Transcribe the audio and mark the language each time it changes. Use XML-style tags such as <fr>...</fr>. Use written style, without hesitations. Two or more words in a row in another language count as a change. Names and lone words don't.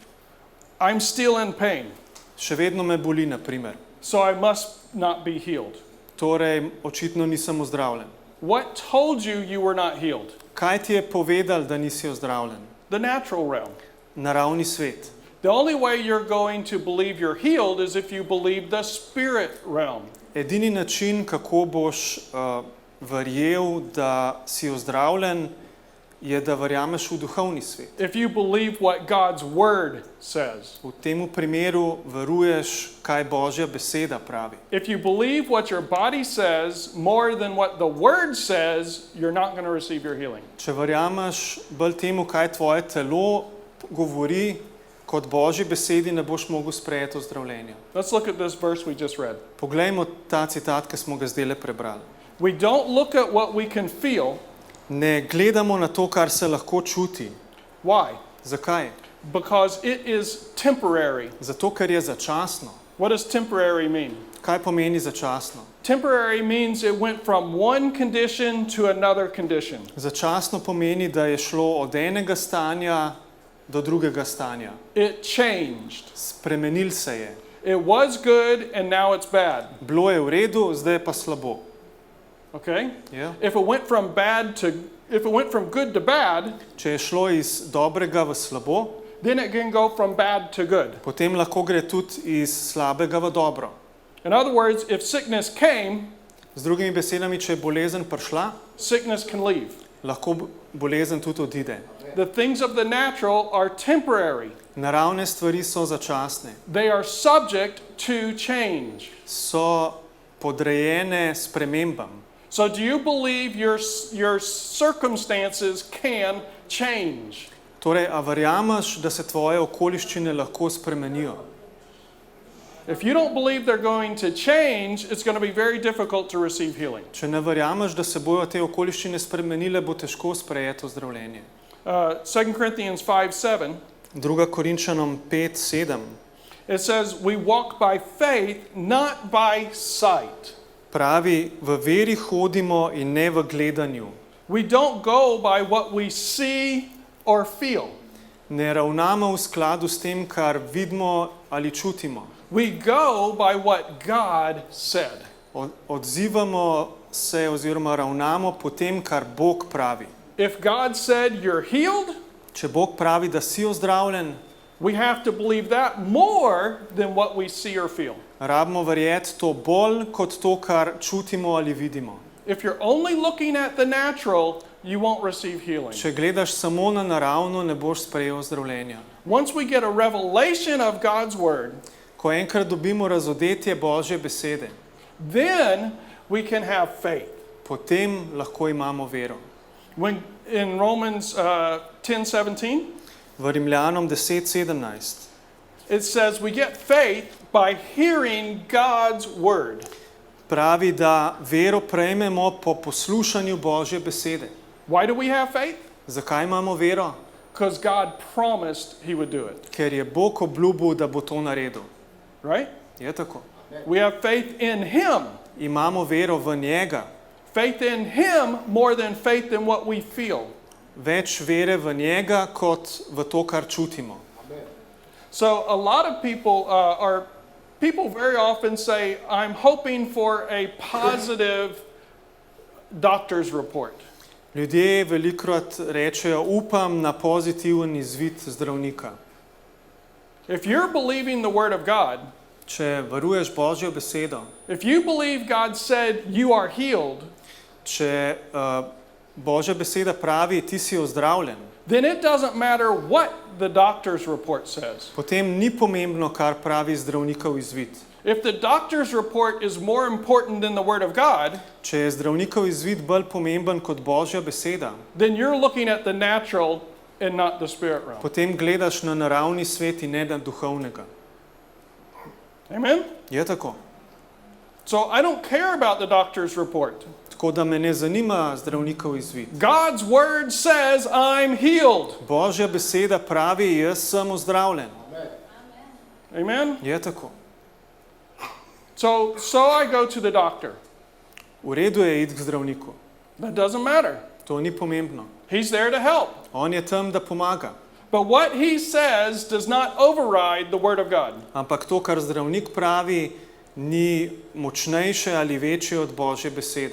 <en>I'm still in pain,</en> <sl>Še vedno me boli, na primer.</sl> <en>so I must not be healed.</en> <sl>Torej, očitno nisem ozdravljen.</sl> <en>What told you you were not healed?</en> <sl>Kaj ti je povedal, da nisi ozdravljen?</sl> <en>The natural realm.</en> <sl>Naravni svet.</sl> <en>The only way you're going to believe you're healed is if you believe the spirit realm.</en> <sl>Edini način, kako boš verjel, da si ozdravljen, je, da verjameš v duhovni svet.</sl> <en>If you believe what God's word says.</en> <sl>V tem primeru veruješ, kaj Božja beseda pravi.</sl> <en>If you believe what your body says more than what the word says, you're not going to receive your healing.</en> <sl>Če verjameš bolj temu, kaj tvoje telo govori, kot Božji besedi, ne boš mogel sprejeti ozdravljenja.</sl> <en>Let's look at this verse we just read.</en> <sl>Poglejmo ta citat, ki smo ga zdajle prebrali.</sl> <en>We don't look at what we can feel.</en> <sl>Ne gledamo na to, kar se lahko čuti.</sl> <en>Why?</en> <sl>Zakaj?</sl> <en>Because it is temporary.</en> <sl>Zato, ker je začasno.</sl> <en>What does temporary mean?</en> <sl>Kaj pomeni začasno?</sl> <en>Temporary means it went from one condition to another condition.</en> <sl>Začasno pomeni, da je šlo od enega stanja do drugega stanja.</sl> <en>It changed.</en> <sl>Spremenil se je.</sl> <en>It was good and now it's bad.</en> <sl>Bilo je v redu, zdaj je pa slabo.</sl> <en>Okay?</en> <sl>Ja?</sl> <en>If it went from good to bad,</en> <sl>Če je šlo iz dobrega v slabo,</sl> <en>then it can go from bad to good.</en> <sl>potem lahko gre tudi iz slabega v dobro.</sl> <en>In other words, if sickness came,</en> <sl>Z drugimi besedami, če je bolezen prišla,</sl> <en>sickness can leave.</en> <sl>lahko bolezen tudi odide.</sl> <en>The things of the natural are temporary.</en> <sl>Naravne stvari so začasne.</sl> <en>They are subject to change.</en> <sl>So podrejene spremembam.</sl> <en>So do you believe your circumstances can change?</en> <sl>Torej, a verjameš, da se tvoje okoliščine lahko spremenijo?</sl> <en>If you don't believe they're going to change, it's going to be very difficult to receive healing.</en> <sl>Če ne verjameš, da se bojo te okoliščine spremenile, bo težko sprejeti ozdravljenje.</sl> <en>2 Corinthians 5:7,</en> <sl>2. Korinčanom 5:7</sl> <en>it says, we walk by faith, not by sight.</en> <sl>pravi, v veri hodimo in ne v gledanju.</sl> <en>We don't go by what we see or feel.</en> <sl>Ne ravnamo v skladu s tem, kar vidimo ali čutimo.</sl> <en>We go by what God said.</en> <sl>Odzivamo se oziroma ravnamo po tem, kar Bog pravi.</sl> <en>If God said you're healed,</en> <sl>Če Bog pravi, da si ozdravljen,</sl> <en>we have to believe that more than what we see or feel.</en> <sl>rabimo verjeti to bolj kot to, kar čutimo ali vidimo.</sl> <en>If you're only looking at the natural, you won't receive healing.</en> <sl>Če gledaš samo na naravno, ne boš sprejel ozdravljenja.</sl> <en>Once we get a revelation of God's word,</en> <sl>Ko enkrat dobimo razodetje Božje besede,</sl> <en>then we can have faith.</en> <sl>potem lahko imamo vero.</sl> <en>When in Romans 10:17,</en> <sl>V Rimljanom 10:17</sl> <en>it says we get faith by hearing God's word.</en> <sl>pravi, da vero prejmemo po poslušanju Božje besede.</sl> <en>Why do we have faith?</en> <sl>Zakaj imamo vero?</sl> <en>Because God promised he would do it,</en> <sl>Ker je Bog obljubil, da bo to naredil.</sl> <en>right?</en> <sl>Je tako.</sl> <en>We have faith in him.</en> <sl>Imamo vero v njega.</sl> <en>Faith in him more than faith in what we feel.</en> <sl>Več vere v njega kot v to, kar čutimo.</sl> <en>So a lot of people very often say, I'm hoping for a positive doctor's report.</en> <sl>Ljudje velikokrat rečejo, upam na pozitiven izvid zdravnika.</sl> <en>If you're believing the word of God,</en> <sl>Če veruješ Božjo besedo,</sl> <en>if you believe God said you are healed,</en> <sl>če Božja beseda pravi, ti si ozdravljen,</sl> <en>then it doesn't matter what the doctor's report says.</en> <sl>potem ni pomembno, kar pravi zdravnikov izvid.</sl> <en>If the doctor's report is more important than the word of God,</en> <sl>Če je zdravnikov izvid bolj pomemben kot Božja beseda,</sl> <en>then you're looking at the natural and not the spirit realm.</en> <sl>potem gledaš na naravni svet in ne na duhovnega.</sl> <en>Amen?</en> <sl>Je tako.</sl> <en>So I don't care about the doctor's report.</en> <sl>Tako da me ne zanima zdravnikov izvid.</sl> <en>God's word says I'm healed.</en> <sl>Božja beseda pravi, jaz sem ozdravljen.</sl> <en>Amen?</en> <sl>Je tako.</sl> <en>So I go to the doctor.</en> <sl>V redu je iti k zdravniku.</sl> <en>That doesn't matter.</en> <sl>To ni pomembno.</sl> <en>He's there to help.</en> <sl>On je tam, da pomaga.</sl> <en>But what he says does not override the word of God.</en> <sl>Ampak to, kar zdravnik pravi, ni močnejše ali večje od Božje besede.</sl>